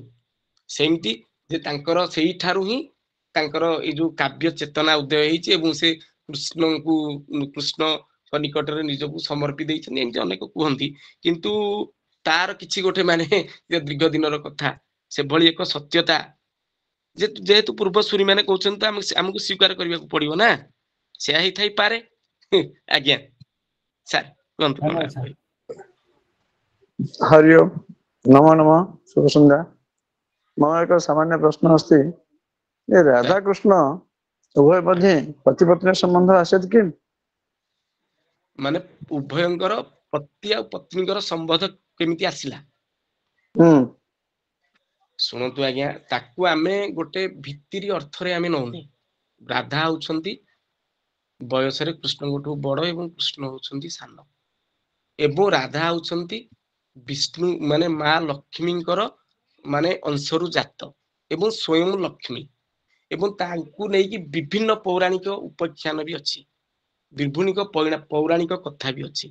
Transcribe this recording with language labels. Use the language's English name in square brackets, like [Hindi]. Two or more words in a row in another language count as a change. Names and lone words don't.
[Odia] ସେମିତି ଯେ ତାଙ୍କର ସେଇଠାରୁ ହିଁ ତାଙ୍କର ଏଇ ଯୋଉ କାବ୍ୟ ଚେତନା ଉଦୟ ହେଇଛି ଏବଂ ସେ କୃଷ୍ଣଙ୍କ ନିକଟରେ ନିଜକୁ ସମର୍ପି ଦେଇଛନ୍ତି ଏମିତି ଅନେକ କୁହନ୍ତି। କିନ୍ତୁ ତାର କିଛି ଗୋଟେ ମାନେ ଦୀର୍ଘ ଦିନର କଥା ସେଭଳି ଏକ ସତ୍ୟତା ଯେହେତୁ ପୂର୍ବସୂରୀ ମାନେ କହୁଛନ୍ତି ତ ଆମକୁ ସ୍ୱୀକାର କରିବାକୁ ପଡିବ ନା, ସେୟା ହେଇଥାଇପାରେ। ଆଜ୍ଞା ସାର୍ କୁହନ୍ତୁ କଣ ଧନ୍ୟବାଦ ସାର୍। [Sanskrit] हरि ओम नमो नमः शुभ सन्ध्या। मम एक सामान्य प्रश्न अस्ति ये राधा कृष्ण उभय मध्ये पति पत्नी संबंध आसीत् किम्? [Odia] ମାନେ ଉଭୟଙ୍କର ପତି ଆଉ ପତ୍ନୀଙ୍କର ସମ୍ବନ୍ଧ କେମିତି ଆସିଲା? ଶୁଣନ୍ତୁ ଆଜ୍ଞା, ତାକୁ ଆମେ ଗୋଟେ ଭିତିରି ଅର୍ଥରେ ଆମେ ନଉନେ। ରାଧା ହଉଛନ୍ତି ବୟସରେ କୃଷ୍ଣଙ୍କଠୁ ବଡ ଏବଂ କୃଷ୍ଣ ହଉଛନ୍ତି ସାନ, ଏବଂ ରାଧା ହଉଛନ୍ତି ବିଷ୍ଣୁ ମାନେ ମା ଲକ୍ଷ୍ମୀଙ୍କର ମାନେ ଅଂଶରୁ ଜାତ ଏବଂ ସ୍ଵୟଂ ଲକ୍ଷ୍ମୀ, ଏବଂ ତାଙ୍କୁ ନେଇକି ବିଭିନ୍ନ ପୌରାଣିକ ଉପାଖ୍ୟାନ ବି ଅଛି, ବିଭିନ୍ନ ପୌରାଣିକ କଥା ବି ଅଛି।